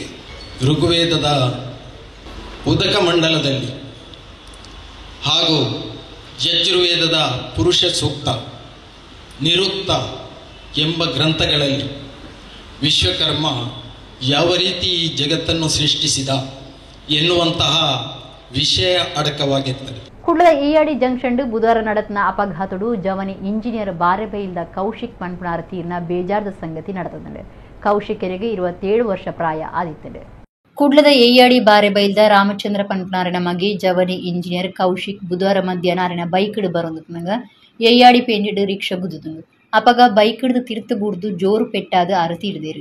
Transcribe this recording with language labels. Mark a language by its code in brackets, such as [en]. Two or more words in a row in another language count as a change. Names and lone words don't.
[kn] ಋಗ್ವೇದದ ಉದಕ ಮಂಡಲದಲ್ಲಿ ಹಾಗೂ ಯಜುರ್ವೇದದ ಪುರುಷ ಸೂಕ್ತ, ನಿರುಕ್ತ ಎಂಬ ಗ್ರಂಥಗಳಲ್ಲಿ ವಿಶ್ವಕರ್ಮ ಯಾವ ರೀತಿ ಈ ಜಗತ್ತನ್ನು ಸೃಷ್ಟಿಸಿದ ಎನ್ನುವಂತಹ ವಿಷಯ ಅಡಕವಾಗಿರ್ತದೆ. [tcy] ಕುಡ್ಲದ ಈಯಾಡಿ ಜಂಕ್ಷನ್ ಬುಧವಾರ ನಡೆತನ ಅಪಘಾತಡು ಜವನಿ ಇಂಜಿನಿಯರ್ ಬಾರೆಬೈಲ್ದ ಕೌಶಿಕ್ ಪನ್ಪನಾರ ತೀರ್ನ ಬೇಜಾರದ ಸಂಗತಿ ನಡೆತದೆ. ಕೌಶಿಕರಿಗೆ 27 ವರ್ಷ ಪ್ರಾಯ ಆದಿತ್ತದೆ. ಕುಡ್ಲದ ಏಯಾಡಿ ಬಾರೆಬೈಲ್ದ ರಾಮಚಂದ್ರ ಪನ್ಪನಾರನ ಮಗೆ ಜವನಿ ಇಂಜಿನಿಯರ್ ಕೌಶಿಕ್ ಬುಧವಾರ ಮಧ್ಯಾಹ್ನ ಬೈಕ್ ಬರೋದಕ್ಕೆ ಏಯಾಡಿ ಪೇಂಜಿಡ್ ರಿಕ್ಷಾ ಗುದ್ದುದು ಅಪಗ ಬೈಕ್ ಹಿಡಿದು ತಿರ್ತು ಬುಡ್ದು ಜೋರು ಪೆಟ್ಟಾದ ಅರತೀಡಿದೇರು.